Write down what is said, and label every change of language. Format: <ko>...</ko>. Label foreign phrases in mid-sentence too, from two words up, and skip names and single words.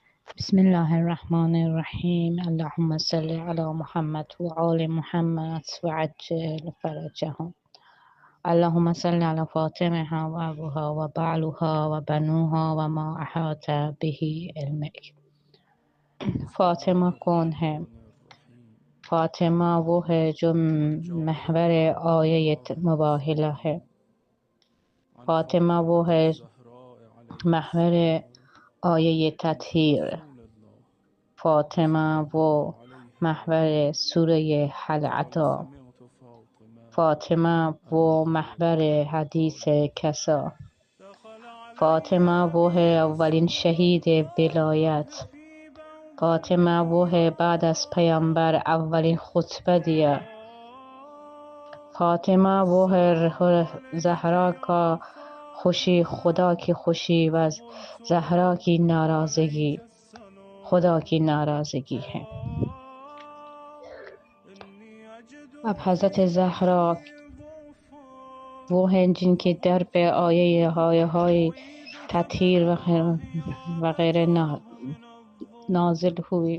<ar>بسم الله الرحمن الرحیم. اللهم صل علی محمد و آل محمد و عجل فرجهم. اللهم صل علی فاطمه و ابوها و بعلها و بنوها و ما احاط به علمک.</ar> <ur>فاطمه کون ہے؟ فاطمہ وہ ہے جو محور آیہ مباہلہ ہے. فاطمہ وہ ہے محور آیہ تطہیر. فاطمہ وہ محور سورہ حل عطا. فاطمہ وہ محور حدیث کسا. فاطمہ وہ ہے اولین شہید ولایت. فاطمہ وہ ہے بعد از پیامبر اولین خطبہ دیا. فاطمہ وہ ہے زہرا کا خوشی خدا کی خوشی و زہرا کی ناراضگی خدا کی ناراضگی ہے. اب حضرت زہرا وہ ہیں جن کے در پہ آیے تطہیر وغیرہ نازل ہوئی.</ur>